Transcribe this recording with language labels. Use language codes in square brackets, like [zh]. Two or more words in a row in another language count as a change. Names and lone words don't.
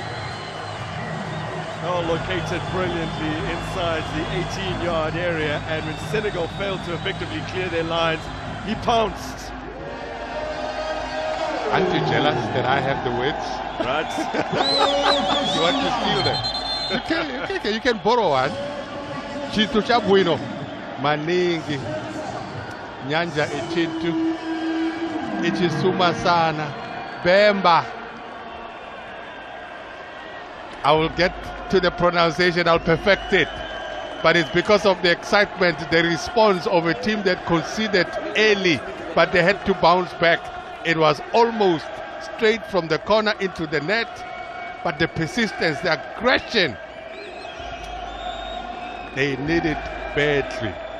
[en] Now located brilliantly inside the 18-yard area, and when Senegal failed to effectively clear their lines, he pounced. Aren't you jealous that I have the words? Right? You want to steal them? You can borrow one. [ny] Chintu chabwino maningi. [bem] Nyanja ichintu. Ichisuma sana. [en] Bemba. I will get to the pronunciation, I'll perfect it. But it's because of the excitement, the response of a team that conceded early, but they had to bounce back. It was almost straight from the corner into the net, but the persistence, the aggression, they needed badly.